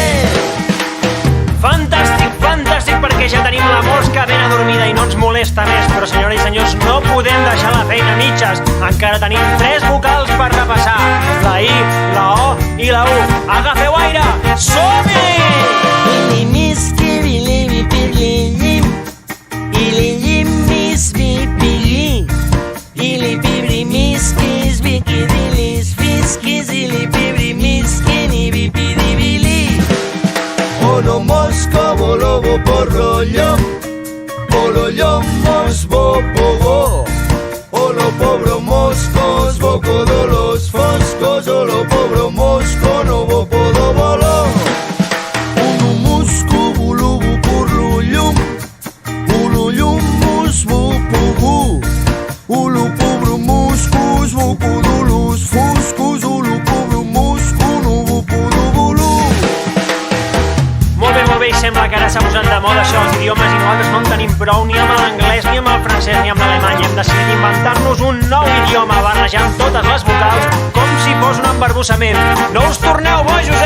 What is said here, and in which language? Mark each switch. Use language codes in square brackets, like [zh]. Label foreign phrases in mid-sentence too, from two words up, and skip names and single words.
[ca] Fantàstic, fantàstic, perquè ja tenim la mosca ben adormida i no ens molesta més. Però, senyores i senyors, no podem deixar la feina a mitges. Encara tenim 3 vocals per repassar. La I, la O i la U. Agafeu aire! Som-hi! [es] Ili miski, ili pirli llim, ili llim mis vi pili, ili pibri miskis, viki dilis fiskis, ili pibri miskin, ibi pidi bili. Ono mosco volovo porro llomos bo pogo, olo pobro moscos boco de los foscos, olo pobro mosco no bo podo volo. Unu muscu bulubu purlu llum mus bu pugu, ulu pobro muscus boco de los foscos, ulu pobro mosco no bo podo volo. [ca] Molt bé, i sembla que ara s'ha posat de moda això, els idiomes, i nosaltres no en tenim prou ni amb l'anglès, ni amb el francès, ni amb l'alemany. Hem decidit inventar-nos un nou idioma, barrejant totes les vocals com si fos un embarbussament. No us torneu bojos,